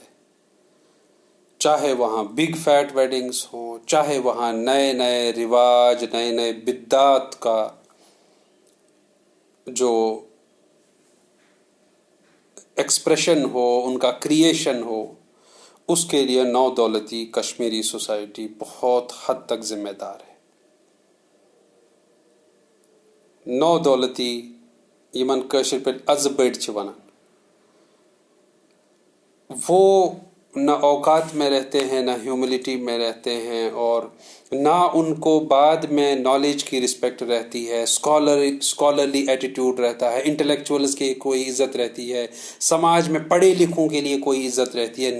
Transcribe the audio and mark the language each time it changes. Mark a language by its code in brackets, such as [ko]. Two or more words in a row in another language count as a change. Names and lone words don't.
[hi] चाहे वहां [en] big fat weddings [hi] हो, चाहे वहां नए नए रिवाज, नए नए बिद्दात का जो एक्सप्रेशन हो, उनका क्रिएशन हो, उसके लिए नौ दौलती कश्मीरी सोसाइटी बहुत हद तक जिम्मेदार है। [ks] नौ दौलती यमन कशिर पे अजबेट छ वनान, [hi] वो न औकात में रहते हैं, ना ह्यूमिलिटी में रहते हैं, और ना उनको बाद में नॉलेज की रिस्पेक्ट रहती है, [en] scholarly attitude [hi] रहता है, इंटेलेक्चुअल्स की कोई इज्जत रहती है, समाज में पढ़े लिखों के लिए कोई इज्जत रहती है।